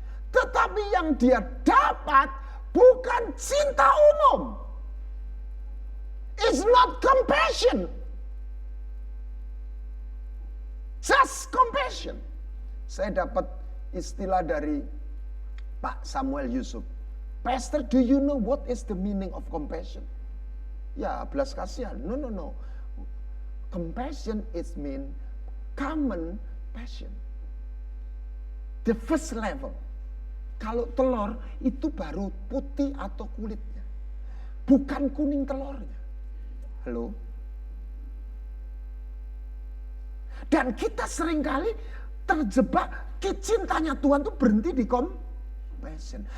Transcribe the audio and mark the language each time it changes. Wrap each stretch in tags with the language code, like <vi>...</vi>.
<id>Tetapi yang dia dapat bukan cinta umum.</id> <en>It's not compassion. Just compassion.</en> <id>Saya dapat istilah dari Pak Samuel Yusuf.</id> <en>Pastor, do you know what is the meaning of compassion?</en> <id>Ya, belas kasihan.</id> <en>No. Compassion is mean common passion. The first level.</en> <id>Kalau telur itu baru putih atau kulitnya. Bukan kuning telurnya. Halo? Dan kita seringkali terjebak cintanya Tuhan itu berhenti di compassion.</id>